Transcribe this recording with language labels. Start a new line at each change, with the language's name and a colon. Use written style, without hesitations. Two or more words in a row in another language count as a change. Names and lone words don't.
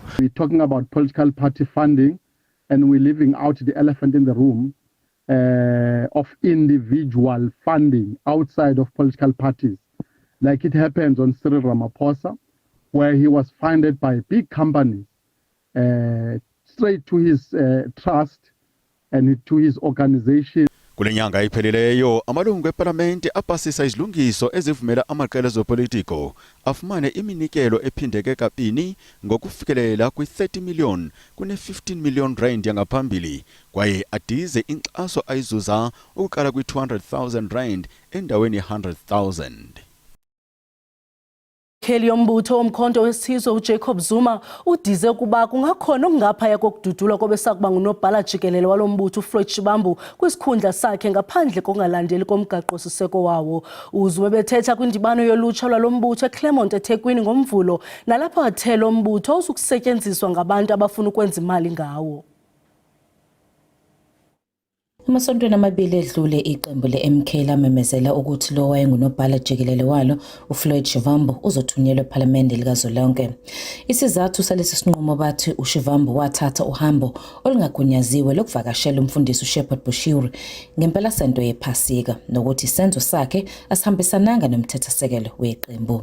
English: We're talking about political party funding, and we're leaving out the elephant in the room of individual funding outside of political parties, like it happens on Cyril Ramaphosa, where he was funded by big companies straight to his trust and to his organization.
Xhosa: Kule nyanga ipheleleyo amalungu eParlamente apasisa izilungiso ezivumela amaqela ezopolitiko afumane iminikelo ephindeke kabini ngokufikelela kwi-30 million kune-15 million rand yangaphambili kwaye adize inkxaso ayizuza ukuqala kwi-200,000 rand endaweni ye-100,000. Inkokheli yombutho womkhonto wesizwe uJacob Zuma udize ukuba kungakhona okungaphaya kokududulwa kobesakuba ngunobhala jikelele walombutho uFloyd Shivambu kwisikhundla sakhe ngaphandle kongalandeli komgaqo siseko wawo. uZuma bethetha kwindibano yolutsha lwalombutho eClermont eThekwini ngomvulo nalapho athela umbutho usukusetyenziswa ngabantu abafuna ukwenza imali ngawo.
Zulu: Amasontweni amabili edlule iqembu le-MK lamemezela ukuthi lo wayengunobhala jikelele walo uFloyd Shivambu uzothunyelwa ePhalamende likazwelonke. Isizathu salesi sinqumo bathi uShivambu wathatha uhambo olungagunyaziwe lokuvakashela umfundisi uShepherd Bushiri ngempelasonto yePhasika nokuthi isenzo sakhe asihambisananga nomthethosisekelo weqembu.